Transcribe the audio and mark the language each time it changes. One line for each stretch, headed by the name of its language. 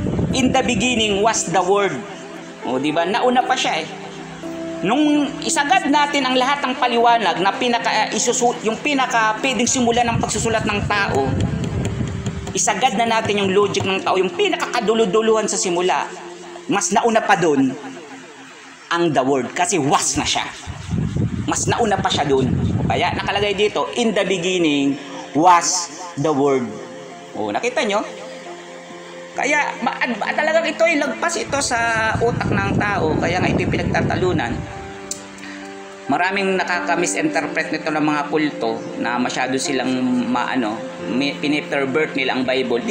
English: In the beginning was the Word.
Filipino: O, di ba? Nauna pa siya eh. Nung isagad natin ang lahat ng paliwanag na yung pinaka pwedeng simulan ng pagsusulat ng tao, isagad na natin yung logic ng tao, yung pinakakaduluduluhan sa simula, mas nauna pa doon ang the Word. Kasi was na siya. Mas nauna pa siya doon. Kaya nakalagay dito, in the beginning was the Word. O, nakita nyo? Kaya talagang ito ay lagpas ito sa utak ng tao. Kaya nga ito yung pinagtatalunan. Maraming nakaka-misinterpret nito ng mga kulto na masyado silang pinipervert nila ang Bible.